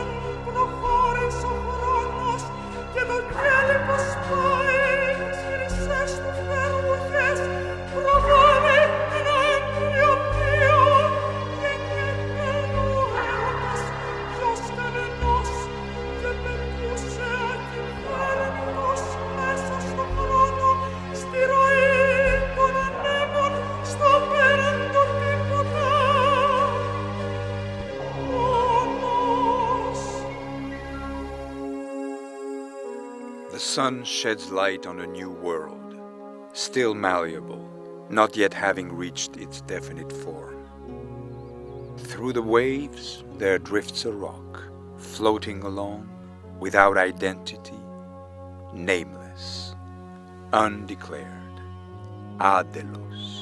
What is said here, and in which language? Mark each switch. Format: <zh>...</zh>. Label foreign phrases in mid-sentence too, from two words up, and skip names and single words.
<el>προχώρησε ο χρόνος, και το κέλυπο σπάει τις χρυσές του φερούγες, προβάλλει ένα έμβριο βίο, γεννιέται ο έρωτας ποιος κανενός, και πετούσε ακυβέρνητος μέσα στον χρόνο, στη ροή των ανέμων, στο πέραν το τίποτα. Μόνος.</el> <en>The sun sheds light on a new world, still malleable, not yet having reached its definite form. Through the waves there drifts a rock, floating along, without identity, nameless, undeclared, Delos.</en>